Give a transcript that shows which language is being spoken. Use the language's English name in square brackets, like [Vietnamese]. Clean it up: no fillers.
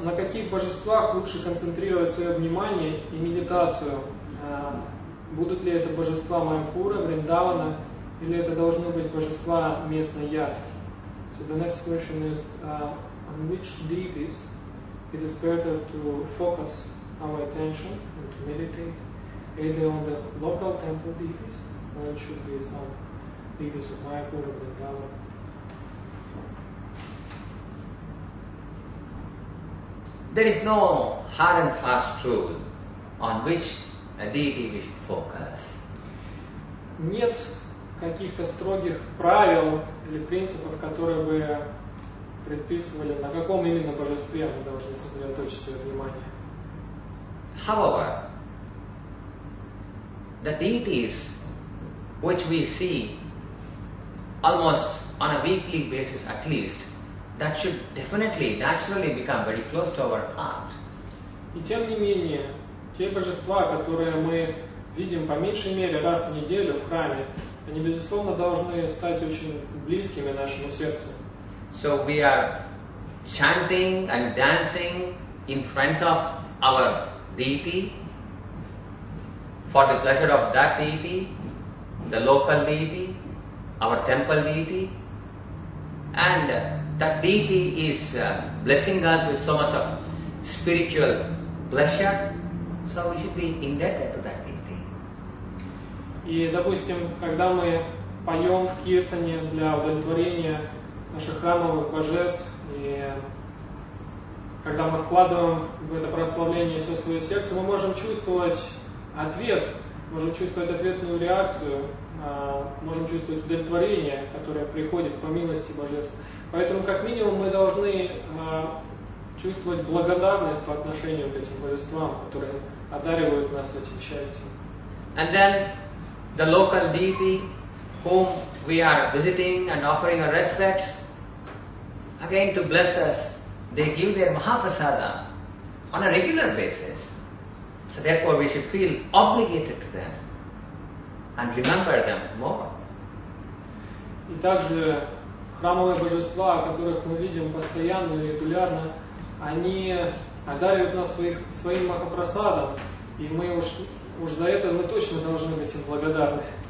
[Russian] На каких божествах лучше концентрировать свое внимание и медитацию? Будут ли это божества Майяпура, Вриндавана, или это должны быть божества местной ятры? [English] So the next question is, on which deities it is better to focus our attention and to meditate, either on the local temple deities, or it should be some deities of Mayapura, Vrindavan? There is no hard and fast rule on which a deity we should focus. [Russian] Нет каких-то строгих правил или принципов, которые бы предписывали, на каком именно божестве мы должны сосредоточить свое внимание. [English] However, the deities which we see almost on a weekly basis at least, that should definitely, naturally become very close to our heart. [Russian] И тем не менее, те божества, которые мы видим по меньшей мере раз в неделю в храме, они, безусловно, должны стать очень близкими нашему сердцу. [English] So we are chanting and dancing in front of our deity for the pleasure of that deity, the local deity, our temple deity, and that deity is blessing us with so much of spiritual pleasure, so we should be indebted to that deity. [Russian] И, допустим, когда мы поем в киртане для удовлетворения наших храмовых божеств, и когда мы вкладываем в это прославление все свое сердце, мы можем чувствовать ответ, можем чувствовать ответную реакцию, можем чувствовать удовлетворение, которое приходит по милости божеств. Поэтому, как минимум, мы должны чувствовать благодарность по отношению к этим божествам, которые одаривают нас этим счастьем. [English] And then the local deity whom we are visiting and offering our respects, again to bless us, they give their Mahaprasada on a regular basis. So therefore we should feel obligated to them and remember them more. [Russian] И также храмовые божества, которых мы видим постоянно и регулярно, они одаривают нас своим Махапрасадом, и мы уж за это мы точно должны быть им благодарны.